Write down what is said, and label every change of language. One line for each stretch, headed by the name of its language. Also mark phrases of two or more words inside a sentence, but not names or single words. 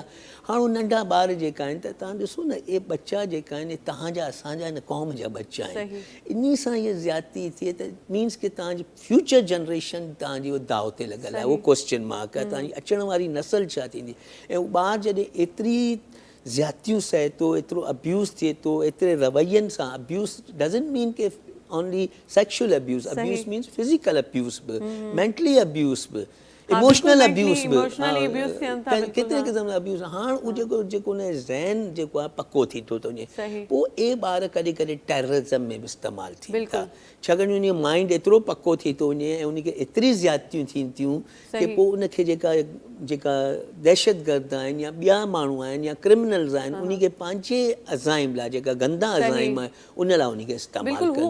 Sindhi: हाणे उहे नंढा ॿार जेका आहिनि त तव्हां ॾिसो न, इहे बच्चा जेका आहिनि तव्हांजा असांजा हिन क़ौम जा बच्चा आहिनि। इन सां इहा ज़्यादती थिए त मीन्स की तव्हांजी
English: future generation
Sindhi: तव्हांजी उहो दाव ते लॻल आहे, उहो
English: question mark
Sindhi: आहे, तव्हांजी अचण वारी नसल छा थींदी। ऐं उहो ॿारु जॾहिं एतिरी ज़्यादतियूं सहे थो, एतिरो अब्यूज़ थिए थो, एतिरे रवैयनि सां,
English: abuse doesn't mean के only sexual abuse. Abuse means physical abuse bhi, mentally abuse bhi, emotional abuse bhi,
Sindhi: कितने क़िस्म जा abuse। हाणे उहो जेको उन ज़हन जेको आहे पको थी थो वञे, पोइ ए ॿार कॾहिं कॾहिं टेररिज़म में बि इस्तेमालु थियनि था, छाकाणि उन जो माइंड एतिरो पको थी थो वञे ऐं उनखे एतिरी ज़्यादतियूं थियनि थियूं कि पोइ उनखे जेका दहशतगर्द आहिनि या ॿिया माण्हू आहिनि या क्रिमिनल्स आहिनि, उनखे पंहिंजे अज़ाइम लाइ, जेका गंदा अज़ाइम आहे, उन लाइ उनखे इस्तेमालु कनि था।